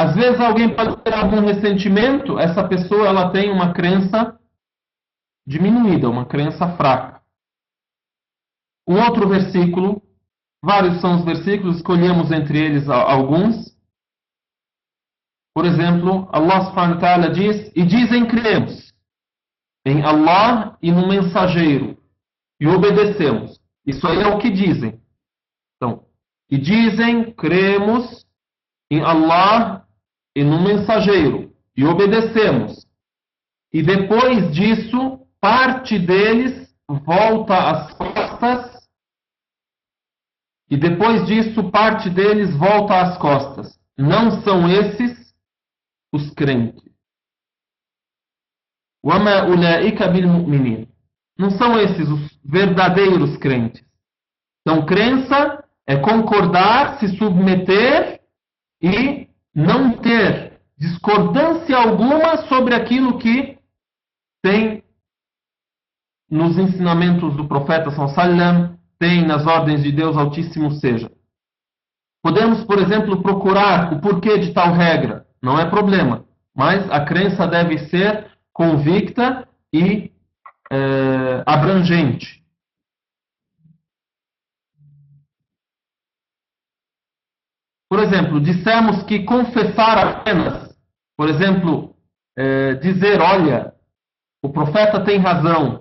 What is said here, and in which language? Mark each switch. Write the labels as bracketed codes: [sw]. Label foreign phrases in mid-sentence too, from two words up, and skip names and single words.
[pt] Às vezes alguém pode ter algum ressentimento, essa pessoa ela tem uma crença diminuída, uma crença fraca. Um outro versículo, vários são os versículos, escolhemos entre eles alguns. Por exemplo, Allah [ar] سبحانه وتعالى [pt] diz, e dizem cremos em Allah e no mensageiro, e obedecemos. Isso aí é o que dizem. Então, e dizem cremos em Allah e no mensageiro, e obedecemos. E depois disso, parte deles volta às costas. E depois disso, parte deles volta às costas. Não são esses os crentes. [ar] وَمَا أُولَٰئِكَ بِالْمُؤْمِنِينَ. [pt] Não são esses os verdadeiros crentes. Então, crença é concordar, se submeter e não ter discordância alguma sobre aquilo que tem nos ensinamentos do profeta [ar] صلى الله عليه وسلم, [pt] tem nas ordens de Deus Altíssimo seja. Podemos, por exemplo, procurar o porquê de tal regra, não é problema, mas a crença deve ser convicta e abrangente. Por exemplo, dissemos que confessar apenas, por exemplo, dizer, olha, o profeta tem razão.